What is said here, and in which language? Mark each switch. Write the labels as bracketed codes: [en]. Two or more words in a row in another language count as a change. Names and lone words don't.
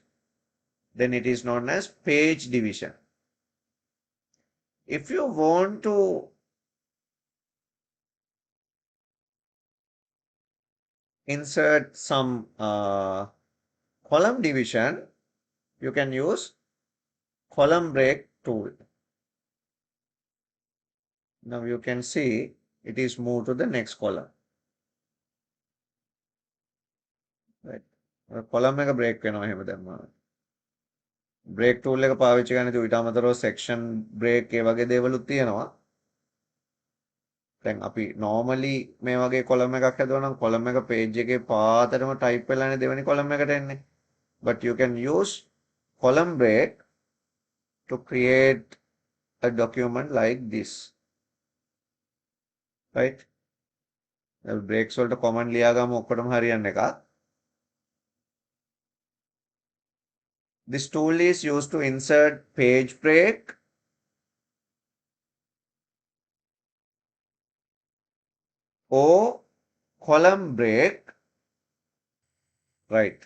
[en] Then it is known as page division. If you want to insert some column division, you can use column break tool. Now you can see it is moved to the next column. [si] Right. Column එක break වෙනවා එහෙම දැම්මම. [en] Break tool [si] එක පාවිච්චි කරන්න ඊට අමතරව [en] section break [si] ඒ වගේ දේවලුත් තියෙනවා. දැන් අපි normally මේ වගේ column එකක් හදුවා නම් column එක page එකේ පාතටම type වෙලානේ දෙවෙනි column එකට එන්නේ. [en] But you can use column break to create a document like this. [si] Right? Breaks වලට command ලියාගම ඔක්කොටම හරියන්න එකක්. [en] This tool is used to insert page break, or column break. Right.